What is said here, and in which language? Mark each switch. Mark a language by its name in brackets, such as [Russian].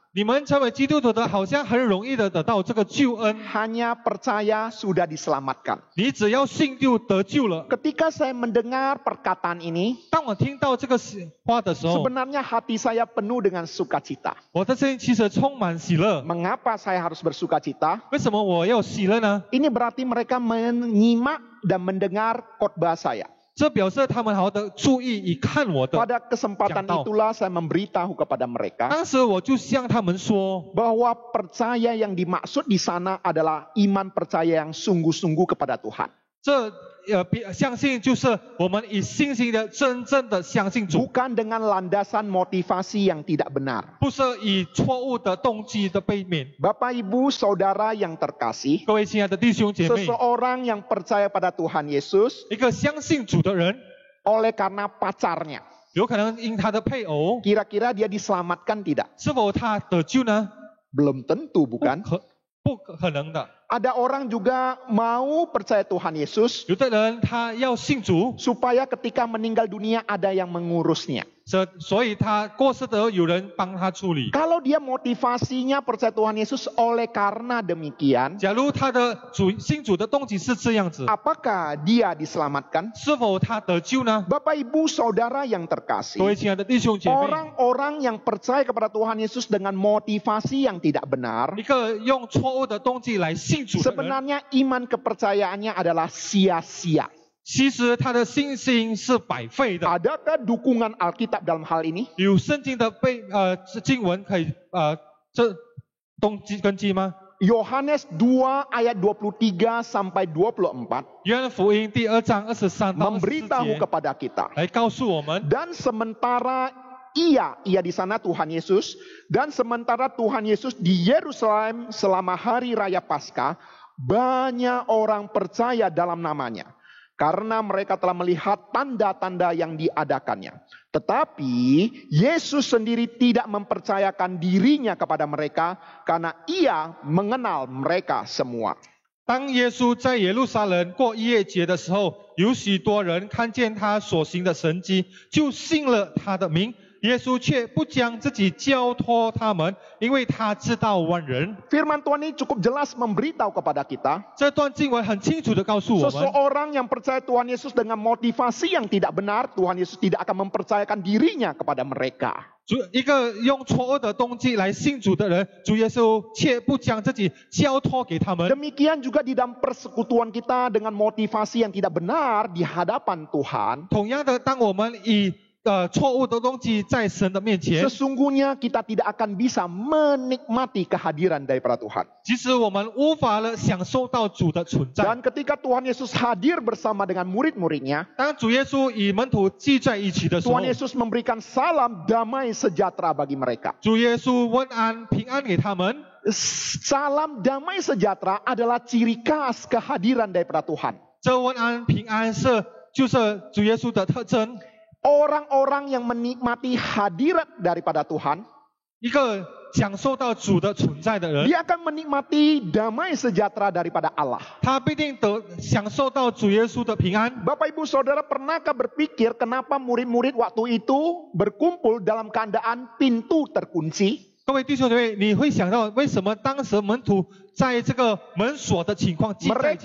[Chinese] 你们成为基督徒的，好像很容易的得到这个救恩， [Indonesian] Hanya percaya sudah diselamatkan. [Chinese] 你只要信就得救了。 [Indonesian] Ketika saya mendengar perkataan ini, [Chinese] 当我听到这个话的时候， [Indonesian] sebenarnya hati saya penuh dengan sukacita. [Chinese] 我的心其实充满喜乐。 [Indonesian] Mengapa saya harus bersukacita? [Chinese] 为什么我要喜乐呢？ [Indonesian] Ini berarti mereka menyimak dan mendengar khotbah saya. [Chinese] 这表示他们好好的注意以看我的。 [Indonesian] Pada kesempatan itulah saya memberitahu kepada mereka [Chinese] 当时我就向他们说， [Indonesian] bahwa percaya yang dimaksud di sana adalah iman percaya yang sungguh-sungguh kepada Tuhan. [Chinese] 这相信就是我们以信心的真正的相信主， [Indonesian] bukan dengan landasan motivasi yang tidak benar. [Chinese] 不是以错误的动机的背面。 [Indonesian] Bapak Ibu Saudara yang terkasih, [Chinese] 各位亲爱的弟兄姐妹， [Indonesian] seseorang yang percaya pada Tuhan Yesus [Chinese] 一个相信主的人， [Indonesian] oleh karena pacarnya, [Chinese] 有可能因他的配偶， [Indonesian] kira-kira dia diselamatkan tidak? [Chinese] 是否他得救呢？ [Indonesian] Belum tentu, bukan? [Chinese] 不可能的。 [Indonesian] Ada orang juga mau percaya Tuhan Yesus [Chinese] 有的人他要信主， [Indonesian] supaya ketika meninggal dunia ada yang mengurusnya. [Chinese] 所以他过世的有人帮他处理。 [Indonesian] Kalau dia motivasinya percaya Tuhan Yesus oleh karena demikian, [Chinese] 假如他的信主的动机是这样子， [Indonesian] apakah dia diselamatkan? [Chinese] 是否他得救呢？ [Indonesian] Bapak Ibu Saudara yang [Chinese] 各位亲爱的弟兄姐妹， [Indonesian] orang-orang yang percaya kepada Tuhan Yesus dengan motivasi yang tidak benar, [Chinese] 一个用错误的动机来信主的人， [Indonesian] sebenarnya iman kepercayaannya adalah sia-sia. [Chinese] 其实他的信心是白费的。 [Indonesian] Adakah dukungan Alkitab dalam hal ini? [Chinese] 有圣经的经文可以这动机根基吗？ [Indonesian] Yohanes 2 ayat 23 sampai 24 [Chinese] 约翰福音第2章23到24 [Indonesian] memberitahu [Chinese] 节 [Indonesian] kepada kita. [Chinese] 来告诉我们， [Indonesian] Dan sementara ia di sana Tuhan Yesus, dan sementara Tuhan Yesus di Yerusalem selama hari raya Paskah, banyak orang percaya dalam namanya. Karena mereka telah melihat tanda-tanda yang diadakannya. Tetapi Yesus sendiri tidak mempercayakan dirinya kepada mereka karena ia mengenal mereka semua. [Chinese] 当耶稣在耶路撒冷过逾越节的时候，有许多人看见他所行的神迹，就信了他的名。耶稣却不将自己交托他们，因为他知道万人。 [Indonesian] Firman Tuhan ini cukup jelas memberitahu kepada kita, [Chinese] 这段经文很清楚的告诉我们， [Indonesian] seseorang yang percaya Tuhan Yesus dengan motivasi yang tidak benar, Tuhan Yesus tidak akan mempercayakan dirinya kepada mereka. [Chinese] 一个用错误的动机来信主的人，主耶稣却不将自己交托给他们。 [Indonesian] Demikian juga di dalam persekutuan kita dengan motivasi yang tidak benar di hadapan Tuhan. [Chinese] 同样的，当我们以错误的动机在神的面前， [Indonesian] Sesungguhnya kita tidak akan bisa menikmati kehadiran daripada Tuhan. [Chinese] 其实我们无法了享受到主的存在。 [Indonesian] Dan ketika Tuhan Yesus hadir bersama dengan murid-muridnya, [Chinese] 当主耶稣与门徒聚在一起的时候， [Indonesian] Tuhan Yesus memberikan salam damai sejahtera bagi mereka. [Chinese] 主耶稣问安平安给他们。 [Indonesian] Salam damai sejahtera adalah ciri khas kehadiran daripada Tuhan. [Chinese] 这问安平安就是主耶稣的特征。 [Indonesian] Orang-orang yang menikmati hadirat daripada Tuhan, [Chinese] 一个享受到主的存在的人， [Indonesian] dia akan menikmati damai sejahtera daripada Allah. [Chinese] 他必定享受到主耶稣的平安。 [Indonesian] Bapak Ibu Saudara pernahkah berpikir kenapa murid-murid waktu itu berkumpul dalam keadaan pintu terkunci? [Chinese] 各位弟兄姐妹，你会想到为什么当时门徒在这个门锁的情况聚在一起